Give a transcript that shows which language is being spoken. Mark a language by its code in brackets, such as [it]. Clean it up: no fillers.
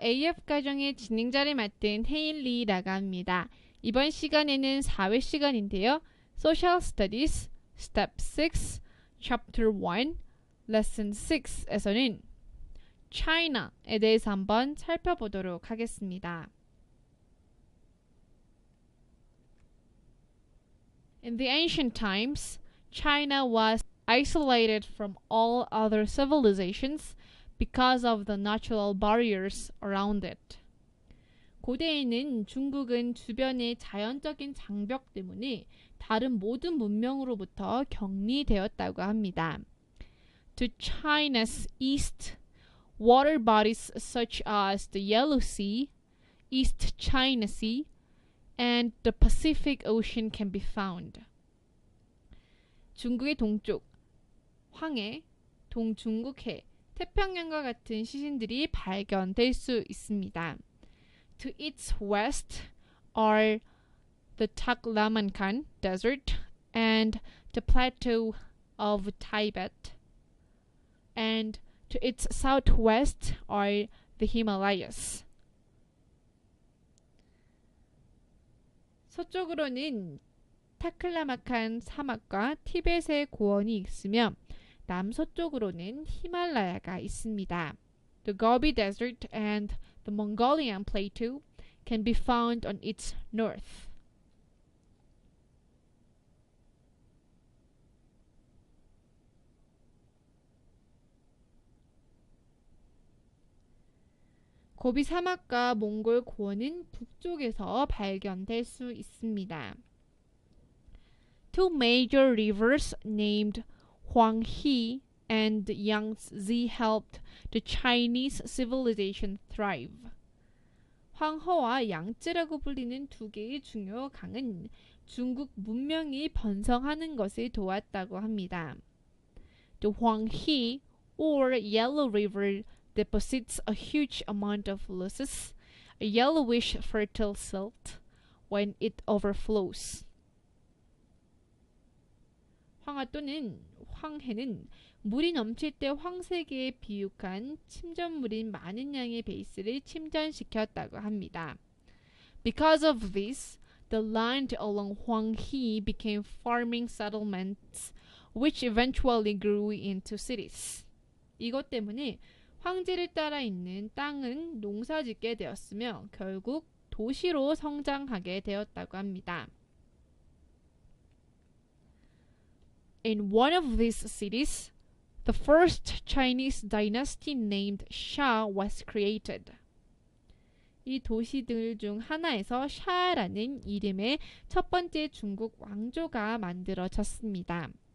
[ko] AF 가정의 진행자를 맡은 헤일리라고 합니다. 이번 시간에는 4회 시간인데요. [en] Social Studies Step 6 Chapter 1 Lesson 6 [ko] 에서는 China에 대해서 한번 살펴보도록 하겠습니다. [en] In the ancient times, China was isolated from all other civilizations because of the natural barriers around it. [ko] 고대에는 중국은 주변의 자연적인 장벽 때문에 다른 모든 문명으로부터 격리되었다고 합니다. [en] To China's east, water bodies such as the Yellow Sea, East China Sea, and the Pacific Ocean can be found. [ko] 중국의 동쪽, 황해, 동중국해, 태평양과 같은 시신들이 발견될 수 있습니다. [en] To its west are the Taklamakan Desert and the Plateau of Tibet, and to its southwest are the Himalayas. [ko] 서쪽으로는 타클라마칸 사막과 티벳의 고원이 있으며 남서쪽으로는 히말라야가 있습니다. [en] The Gobi Desert and the Mongolian Plateau can be found on its north. [ko] 고비 사막과 몽골 고원은 북쪽에서 발견될 수 있습니다. [en] Two major rivers named Huanghe and Yangtze helped the Chinese civilization thrive. [ko] 황허와 양쯔라고 불리는 두 개의 중요 강은 중국 문명이 번성하는 것을 도왔다고 합니다. [en] The Huanghe or Yellow River deposits a huge amount of loess, a yellowish fertile silt, when it overflows. [ko] 황하 또는 황해는 물이 넘칠 때 황색에 비육한 침전물인 많은 양의 베이스를 침전시켰다고 합니다. [en] Because of this, the land along Huanghe became farming settlements, which eventually grew into cities. [ko] 이것 때문에 황지를 따라 있는 땅은 농사짓게 되었으며 결국 도시로 성장하게 되었다고 합니다. [en] In one of these cities, the first Chinese dynasty named Xia was created. [ko] 이 도시들 중 하나에서 샤라는 이름의 첫 번째 중국 왕조가 만들어졌습니다.